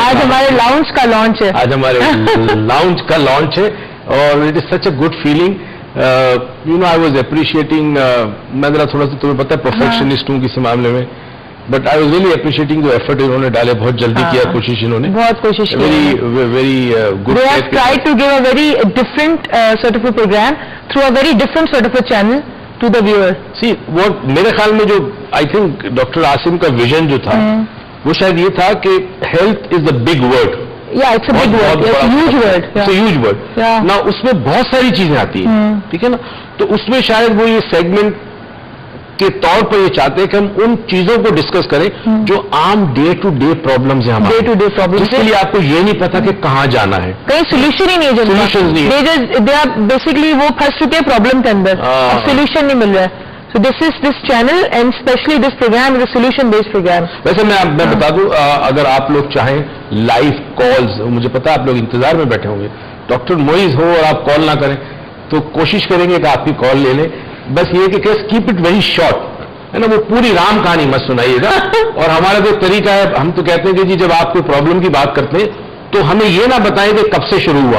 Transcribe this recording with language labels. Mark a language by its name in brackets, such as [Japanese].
[Hindi] आज हमारे लाउंज का लॉन्च है. आज हमारे लाउंज का लॉन्च है और [English] It is such a good feeling. You know I was appreciating, [Hindi] मैं जरा थोड़ा सा तुम्हें पता है परफेक्शनिस्ट हूँ किसी मामले में, [English] but I was really appreciating the effort [Hindi] इन्होंने डाले. बहुत जल्दी किया, कोशिश इन्होंने बहुत कोशिश की. [English] Very good. They have tried to give a very different sort of a program through a very different sort of a channel to the viewer. [Hindi] सी वो मेरे ख्याल में जो [English] I think [Hindi] डॉक्टर आसिम का विजन जो था वो शायद ये था कि [English] Health is the big word. Yeah, it's a big word. It's a huge word. It's a huge word. Yeah. [Hindi] ना उसमें बहुत सारी चीजें आती हैं, ठीक है ना. तो उसमें शायद वो ये सेगमेंट के तौर पर ये चाहते हैं कि हम उन चीजों को डिस्कस करें जो आम डे टू डे प्रॉब्लम्स हैं हमारे. [English] Day to day problems. [Hindi] जिसके लिए आपको ये नहीं पता कि कहाँ जाना है. कहीं सोल्यूशन ही नहीं है. Solutions नहीं है. [English] They are basically [Hindi] वो फंस चुके हैं प्रॉब्लम के अंदर. अब सोल्यूशन नहीं मिल रहा है. [English] So this channel and especially this program is a solution based program. [Hindi] वैसे मैं बता दूं, अगर आप लोग चाहें लाइव कॉल्स, मुझे पता है आप लोग इंतजार में बैठे होंगे, डॉक्टर मोइज हो और आप कॉल ना करें तो कोशिश करेंगे कि आपकी कॉल ले लें. बस ये कि [English] keep it very short, [Hindi] है ना. वो पूरी राम कहानी मत सुनाइएगा. और हमारा जो तरीका है, हम तो कहते हैं कि जी जब आप कोई प्रॉब्लम की बात करते हैं तो हमें ये ना बताएं कि कब से शुरू हुआ.